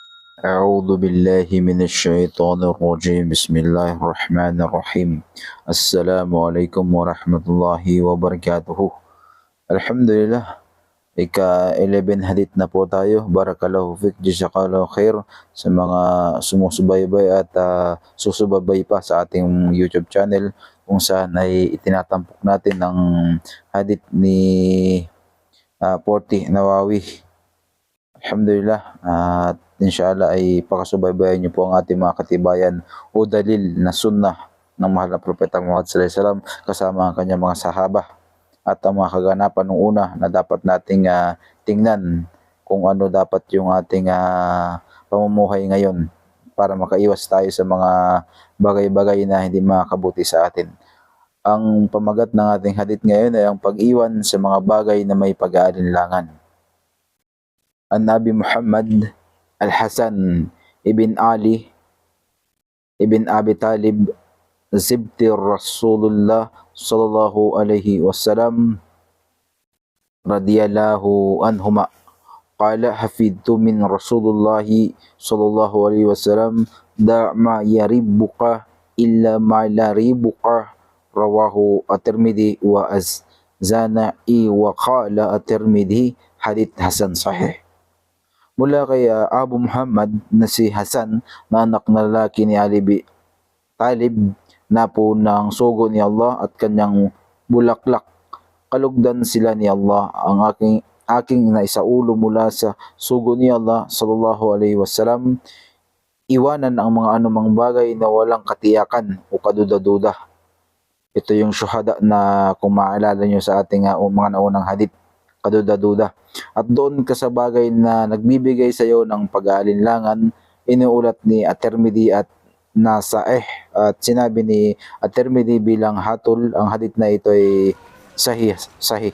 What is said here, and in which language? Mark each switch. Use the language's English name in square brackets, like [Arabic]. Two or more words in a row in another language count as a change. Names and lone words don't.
[Arabic] أعوذ بالله من الشيطان الرجيم بسم الله الرحمن الرحيم السلام عليكم ورحمة الله وبركاته. [Filipino] Alhamdulillah, ika-11 hadith na po tayo. [Arabic] بارك الله فيك، جزاك الله خير [Filipino] sa mga sumusubaybay at susubabay pa sa ating YouTube channel kung saan ay itinatampok natin ang hadith ni 40 Nawawi. Alhamdulillah, at inshallah ay pakasubaybayan niyo po ang ating mga katibayan o dalil na sunnah ng mahal na propeta Muhammad [Arabic] صلى الله عليه وسلم [Filipino] kasama ang kanyang mga sahaba at ang mga kaganapan ng una na dapat nating tingnan kung ano dapat yung ating pamumuhay ngayon para makaiwas tayo sa mga bagay-bagay na hindi makakabuti sa atin. Ang pamagat ng ating hadith ngayon ay ang pag-iwan sa mga bagay na may pag-aalinlangan. [Arabic] النبي محمد الحسن بن علي بن أبي طالب سبط رسول الله صلى الله عليه وسلم رضي الله عنهما قال حفظت من رسول الله صلى الله عليه وسلم دع ما يريبك إلا ما لا يريبك رواه الترمذي والنسائي وقال الترمذي حديث حسن صحيح. [Filipino] Mula kay Abu Muhammad na si Hasan na anak na lalaki ni Ali bin Talib na po ng sugo ni Allah at kanyang bulaklak. Kalugdan sila ni Allah ang aking naisaulo mula sa sugo ni Allah [Arabic] صلى الله عليه وسلم. [Filipino] Iwanan ang mga anumang bagay na walang katiyakan o kaduda-duda. Ito yung syuhada na kung maalala nyo sa ating mga naunang hadith, kaduda-duda. At doon ka sa bagay na nagbibigay sa iyo ng pag-aalinlangan, inuulat ni at-Tirmidhi at Nasaih at sinabi ni at-Tirmidhi bilang hatol, ang hadith na ito ay sahih.